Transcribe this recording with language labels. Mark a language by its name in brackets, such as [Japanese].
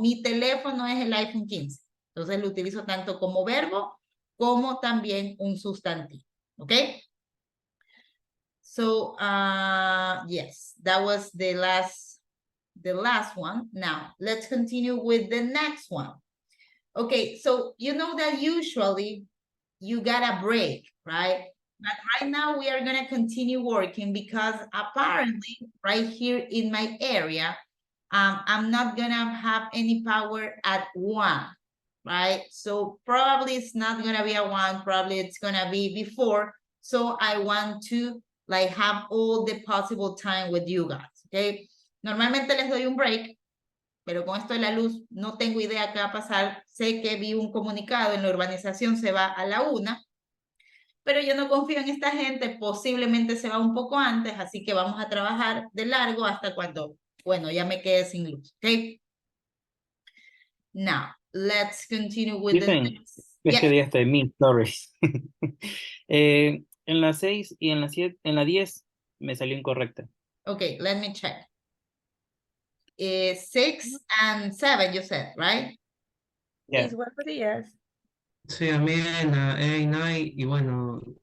[Spanish] Mi teléfono es el iPhone 15. Entonces lo utilizo tanto como verbo como también un sustantivo, ¿ok? [English] So, yes, that was the last one. Now, let's continue with the next one. Okay, so you know that usually you got a break, right? But right now we are going to continue working because apparently right here in my area, I'm not going to have any power at 1, right? So probably it's not going to be at 1, probably it's going to be before. So I want to like have all the possible time with you guys, okay? [Spanish] Normalmente les doy un break, pero con esto de la luz no tengo idea qué va a pasar. Sé que vi un comunicado en la urbanización se va a la 1, pero yo no confío en esta gente, posiblemente se va un poco antes, así que vamos a trabajar de largo hasta cuando, bueno, ya me quede sin luz, ¿ok? [English] Now, let's continue with the [Spanish] Dicen, [English] next. [Spanish] es que [English] Yes. día estoy mil stories. [Spanish] En la 6 y en la 7, en la 10 me salió incorrecta. [English] Okay, let me check. 6 and 7, you said, right? Yeah. [Spanish] Buenos días. Sí, a mí en la 8 y 9 y bueno.